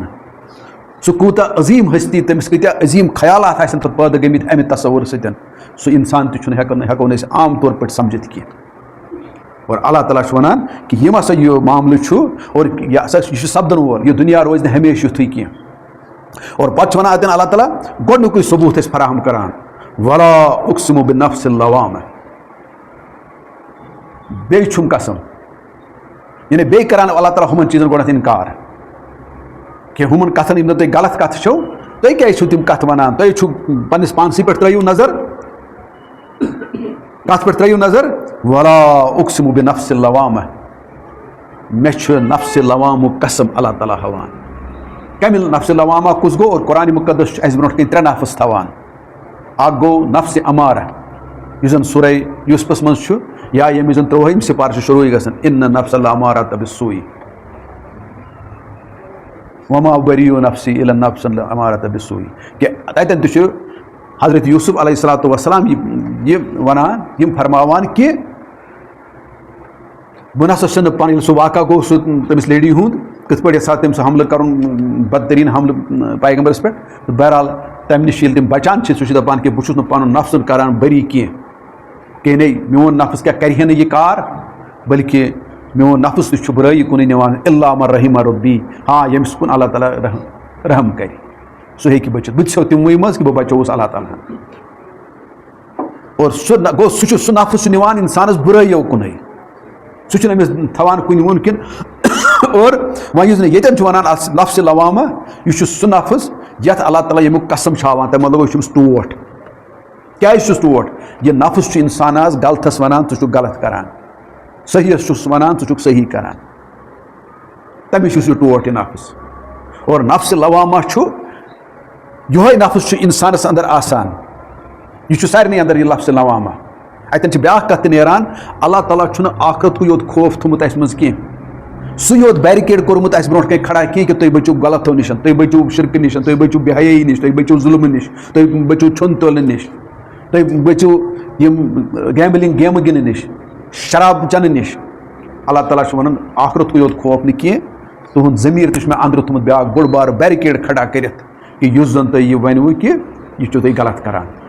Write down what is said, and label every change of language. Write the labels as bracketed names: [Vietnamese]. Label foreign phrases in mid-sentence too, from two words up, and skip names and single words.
[Kashmiri] سُہ کوٗتاہ عظیٖم ہستی تٔمِس کۭتیاہ عظیٖم خیالات آسن پتہٕ پٲدٕ گٔمٕتۍ امہِ تصور سۭتۍ سُہ انسان تہِ چھُنہٕ ہٮ۪کو نہٕ أسۍ عام طور پٲٹھۍ سمجھِتھ کینٛہہ. اور اللہ تعالیٰ چھُ ونان کہ یِم ہسا یہِ معاملہٕ چھُ اور یہِ ہسا یہِ چھُ سپدن وول یہِ دُنیا روزِ نہٕ ہمیشہِ یُتھُے کینٛہہ. اور پتہٕ چھُ ونان اتٮ۪ن اللہ تعالیٰ گۄڈنیُکُے ثبوٗت اَسہِ فراہم کران [Arabic] ولا اقسم بنفس اللوامہ. [Kashmiri] بیٚیہِ چھُم قسم یعنی بیٚیہِ کران اللہ تعالیٰ ہُمن چیٖزن گۄڈنٮ۪تھ انکار کہ ہُمن کتھن یِم نہٕ تُہۍ غلط کتھٕ چھو تُہۍ کیازِ چھِو تِم کتھٕ ونان تُہۍ چھِو پننِس پانسٕے پٮ۪ٹھ ترٲیِو نظر کتھ پٮ۪ٹھ ترٲیِو نظر [Arabic] ولا اقسم بنفس اللوامہ [Kashmiri] مےٚ چھُ نفسِ لوامُک قسم اللہ تعالیٰ ہاوان. کمہِ نفسِ لوامہ کُس گوٚو اور قرآنِ مُقدس چھُ اَسہِ برونٛٹھ کَنۍ 3 نفس تھاوان. اکھ گوٚو نفسِ امارہ یُس زن سورہ یوسفس منٛز چھُ یا ییٚمِچ زن 3ہِم سپارٕ چھِ شروٗع گژھان [Arabic] اِن نفس الامارۃ بالسوء وما ابریء نفسی الا النفس الامارۃ بالسوء. [Kashmiri] کہ تتٮ۪ن تہِ چھُ حضرت یوسف علیہ الصلاۃ والسلام یہ ونان یم فرماوان کہ بہ نسا پن سہ واقعہ گو سہ تمس لیڈی ہند کت پہ یژھا تم سہ حملہ کرن بدترین حملہ پیغمبرس پہ بہرحال تمہ نش یل تم بچان سہ دپان کہ بہت پن نفس کران بری کی کہ نہیں میون نفس کیا کرِ نہ یہ کار بلکہ میون نفس تہ برائی کن نوان [Arabic] الا من رحم ربی [Kashmiri] ہاں یمس کن اللہ تعالیٰ رحم کر سہ ہیکہ بچت بہ تہ تموی مز کہ بہ بچوس اللہ تعالیٰ اور سہ گو سہ نفس نوان انسانس برائیو کن سہ امس تھوان کن ممکن اور وۄنۍ ییٚتٮ۪ن ونان نفس لوامہ یہ سہ نفس یتھ اللہ تعالیٰ یمیُک قسم ہاوان تمہ مطلب چھُس ٹوٹھ کیازِ چھُس ٹوٹھ یہ نفس چھُ انسانس غلطس ونان ژٕ چھُکھ غلط کران صحیحس چھُس ونان ژٕ چھُکھ صحیح کران تمس چھُس یہ ٹوٹھ یہ نفس اور نفس لوامہ چھُ یہوے نفس چھُ انسانس اندر آسان یہ چھُ سارنٕے اندر یہ لفظ لوامہ اتن چھِ بیاکھ کتھ تہِ نیران اللہ تعالیٰ چھُنہٕ آخرتُے یوت خوف تھوٚمُت اسہِ منٛز کینٛہہ سُہ یوت بیرِکیڈ کوٚرمُت اسہِ برونٛٹھ کَنۍ کھڑا کینٛہہ کہ تُہۍ بٔچِو غلطو نِش تُہۍ بٔچِو شرکہٕ نِش تُہۍ بٔچِو بے حیٲیی نِش تُہۍ بٔچِو ظُلمہٕ نِش تُہۍ بٔچِو چھۄن تولنہٕ نِش تُہۍ بٔچِو یِم گیمبلِنٛگ گیمہٕ گِنٛدنہٕ نِش شراب چٮ۪نہٕ نِش اللہ تعالیٰ چھُ وَنان آخرتُے یوت خوف نہٕ کینٛہہ تُہُنٛد ضمیٖر تہِ چھُ مےٚ اندرٕ تھوٚمُت بیٛاکھ بوٚڑ بارٕ بیرِکیڈ کھڑا کٔرِتھ کہ یُس زن تُہۍ یہِ ؤنوٕ کہ یہِ چھُو تُہۍ غلط کران